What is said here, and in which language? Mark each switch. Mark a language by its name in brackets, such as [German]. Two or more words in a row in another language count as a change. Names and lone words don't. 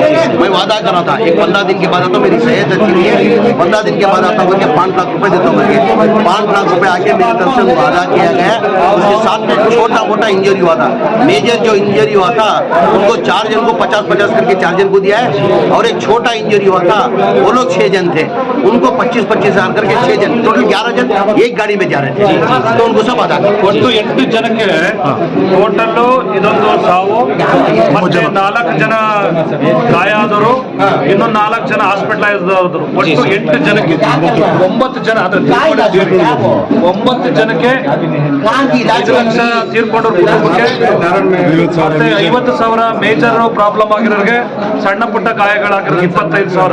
[Hindi] मैं वादा करा था एक 15 दिन के बाद आता मेरी सेहत अच्छी नहीं है, 15 दिन के बाद आता करके 5 लाख रुपए देता हूँ करके 5 लाख रुपए आके मेरी तरफ से वादा किया गया। उसके साथ में छोटा मोटा इंजरी हुआ था, मेजर जो इंजरी हुआ था उनको 4 जन को 50-50 करके 4 जन को दिया है, और एक छोटा इंजरी हुआ था वो लोग 6 जन थे, उनको 25-25 हजार करके 6 जन, टोटल 11 जन एक गाड़ी में जा रहे थे। तो उनको सब आधा [Kannada] ಒಟ್ಟು 8 ಜನಕ್ಕೆ ಟೋಟಲ್ ಇದೊಂದು ಸಾವು, ಮತ್ತೆ 4 ಜನ ಗಾಯ ಆದರು, ಇನ್ನೊಂದು 4 ಜನ ಹಾಸ್ಪಿಟಲೈಸ್ ಆದರು. ಒಟ್ಟು 8 ಜನಕ್ಕೆ 9 ಜನ ಅಂದ್ರೆ 9 ಜನಕ್ಕೆ 5 ಲಕ್ಷ ತೀರ್ಕೊಂಡವ್ರ ಕುಟುಂಬಕ್ಕೆ, ಮತ್ತೆ 50,000 [English] major problem [Kannada] ಆಗಿರೋರಿಗೆ, ಸಣ್ಣ ಪುಟ್ಟ ಗಾಯಗಳಾಗಿರೋ 25,000.